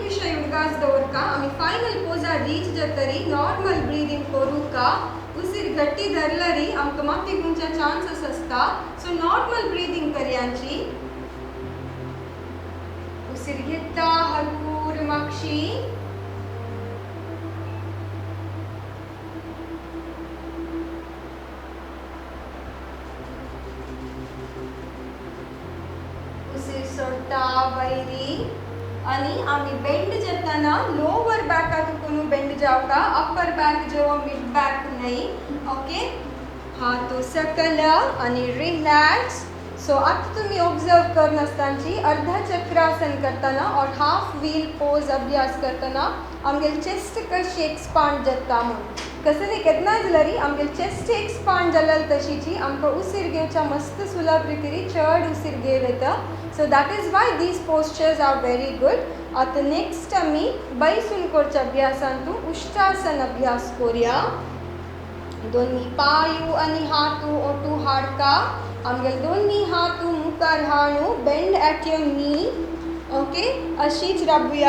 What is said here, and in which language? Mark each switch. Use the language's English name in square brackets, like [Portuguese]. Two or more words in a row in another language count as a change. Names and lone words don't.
[Konkani] विषय उडगास दवरका आमी फायनल पोजा रीच जातरी [English] normal breathing [Konkani] करूका उसीर गट्टी धरलरी आमकां माती गुंच्या चान्सेस आसता [English] so normal breathing [Konkani] करयांची उसीर घेता हलकूर मागशी सोडता वैरी आणि आम्ही बेंड जाताना लोअर बॅकातून बेंड जावका [English] upper back [Konkani] जो [English] mid back [Konkani] नाही ओके हात सकल आणि [English] relax so [Konkani] आता तुम्ही ऑब्जर्व करन आसतांची अर्धा चक्रासन करताना और [English] half wheel pose [Konkani] अभ्यास करताना आमगेल चेस्ट कशी एक्सपांड जाता म्हणून कसं नाही केतना जाल्यार आमगेल [English] chest expand [Konkani] जाल्यार तशीची आमकां उसीर घेवच्या मस्त सुलभ रितीरी चड उसीर घेव येता [English] so that is why these postures are very good [Konkani] आता नेक्स्ट आमी बैसून करच्या अभ्यासांतू उष्ट्रासन अभ्यास करूया दोन्ही पायू आणि हात ओटू हाडका आमगेल दोन्ही हात मुखार हाडू [English] bend at your knee okay [Konkani] अशीच राबूया.